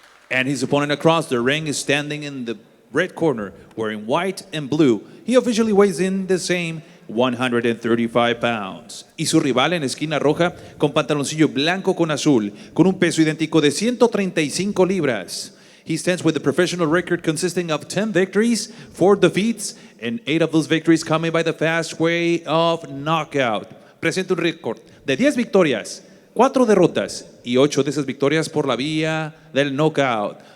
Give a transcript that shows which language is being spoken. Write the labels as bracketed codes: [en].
[en] And his opponent across the ring is standing in the red corner, wearing white and blue. He officially weighs in the same 135 pounds. [es] Y su rival en esquina roja, con pantaloncillo blanco con azul, con un peso idéntico de 135 libras. [en] He stands with a professional record consisting of 10 victories, 4 defeats, and 8 of those victories coming by the fast way of knockout. [es] Presenta un récord de 10 victorias, 4 derrotas y 8 de esas victorias por la vía del knockout.